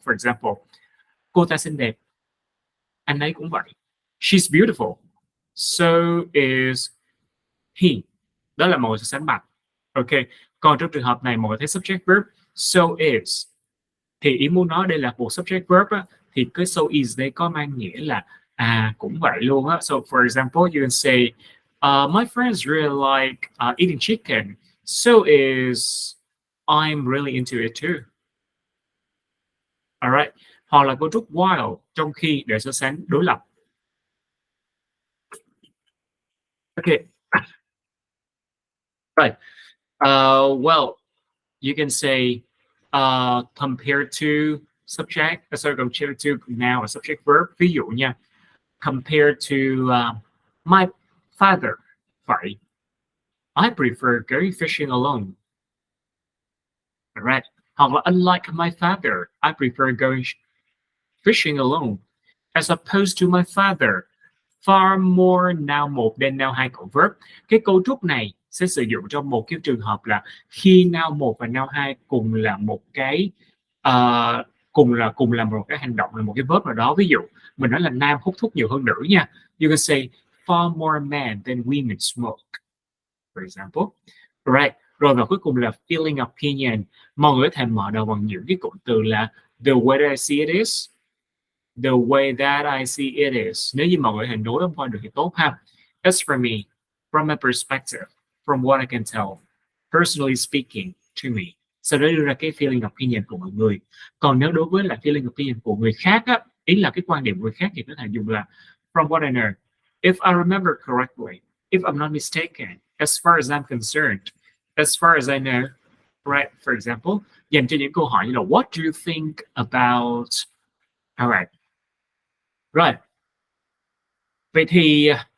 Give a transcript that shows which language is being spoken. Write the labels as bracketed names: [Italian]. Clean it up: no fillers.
[Vietnamese] For example, cô ta xinh đẹp, anh ấy cũng vậy. [English] She's beautiful. So is he. [Vietnamese] Đó là mọi người sẽ sánh bằng. Ok. Còn trong trường hợp này mọi người thấy subject verb so is, thì ý muốn nói đây là một subject verb á, thì cái so is đây có mang nghĩa là cũng vậy luôn á. [English] So for example, you can say my friends really like eating chicken. So is I'm really into it too. Alright. [Vietnamese] Hoặc là cấu trúc while, trong khi, để so sánh đối lập. [English] Okay. Right. Well, you can say compared to subject, sorry, compared to now a subject verb. [Vietnamese] Ví dụ nha, [English] compared to my father, [Vietnamese] vậy. [English] I prefer going fishing alone. Right. Hoặc là unlike my father, I prefer going fishing alone. As opposed to my father, far more now một than now hai cộng verb. [Vietnamese] Cái cấu trúc này sẽ sử dụng trong một cái trường hợp là khi now một và now hai cùng là một cái cùng là một cái hành động, là một cái verb nào đó. Ví dụ mình nói là nam hút thuốc nhiều hơn nữ nha. [English] You can say far more men than women smoke, for example. Right. [Vietnamese] Rồi và cuối cùng là feeling opinion. Mọi người có thể mở đầu bằng những cái cụm từ là [English] the way I see it is, [Vietnamese] the way that I see it is. Nếu như mọi người hình nối qua được thì tốt ha. [English] As for me, from my perspective, from what I can tell, personally speaking to me. [Vietnamese] Sau đó đưa ra cái feeling opinion của mọi người. Còn nếu đối với là feeling opinion của người khác á, ý là cái quan điểm của người khác, thì có thể dùng là [English] from what I know, [Vietnamese] if I remember correctly, if I'm not mistaken, as far as I'm concerned, as far as I know, right? For example, dành cho những câu hỏi như là [English] what do you think about. [Vietnamese] Alright. Right. Vậy thì